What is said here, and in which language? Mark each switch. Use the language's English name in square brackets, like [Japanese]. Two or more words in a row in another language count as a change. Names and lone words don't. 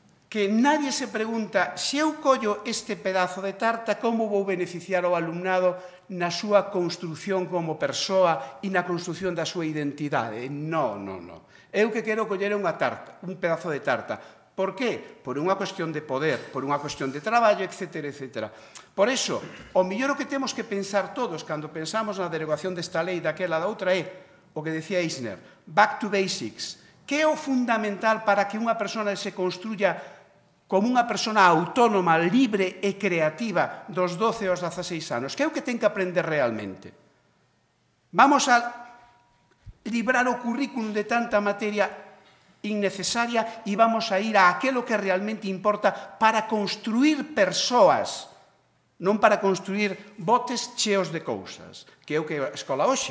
[Galician] que nadie se pregunta se eu collo este pedazo de tarta como vou beneficiar ao alumnado na súa construción como persoa e na construción da súa identidade. Non, non, non. Eu que quero coller unha tarta, un pedazo de tarta. Por qué? Por unha cuestión de poder, por unha cuestión de traballo, etc. etc. Por iso, o mellor o que temos que pensar todos cando pensamos na derogación desta lei daquela da outra é o que decía Eisner, [English] back to basics. [Galician] Que é o fundamental para que unha persona [Spanish] se construya [Galician] como unha persona autónoma, libre e creativa dos 12 aos 16 anos? Que é o que ten que aprender realmente? Vamos a librar o currículum de tanta materia innecesaria e vamos a ir a aquilo que realmente importa para construir persoas, non para construir botes cheos de cousas, que é o que é a escola hoxe.